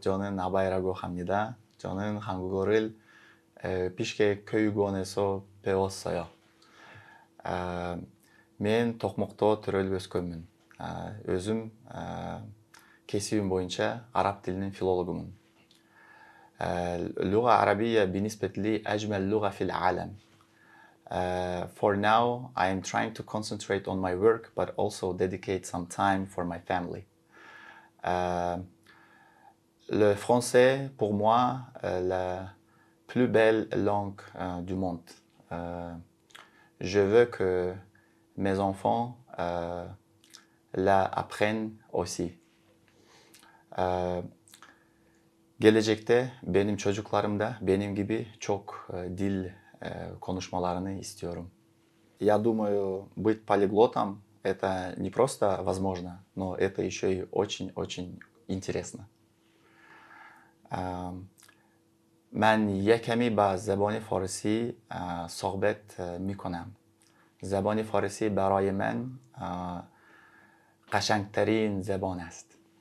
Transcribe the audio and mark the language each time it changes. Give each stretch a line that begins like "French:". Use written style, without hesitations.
Korean: 저는 아바이라고 합니다. 저는 한국어를 비슈케 교육원에서 배웠어요.
Kyrgyz: мен Токмокто төрөлүп өскөнмүн. Өзүм кесибим боюнча араб тилинин филологумун.
Arabic: اللغة العربية بالنسبة لي أجمل لغة في العالم.
English: For now, I am trying to concentrate on my work, but also dedicate some time for my family.
French: Le français, pour moi, la plus belle langue du monde. Je veux que mes enfants la apprennent aussi.
Turkish: Gelecekte benim çocuklarım da benim gibi çok dil konuşmalarını istiyorum.
Russian: Я думаю, быть полиглотом – это не просто возможно, но это еще и очень-очень интересно.
Persian: من یکمی با زبان فارسی صحبت میکنم. زبان فارسی برای من قشنگترین زبان است.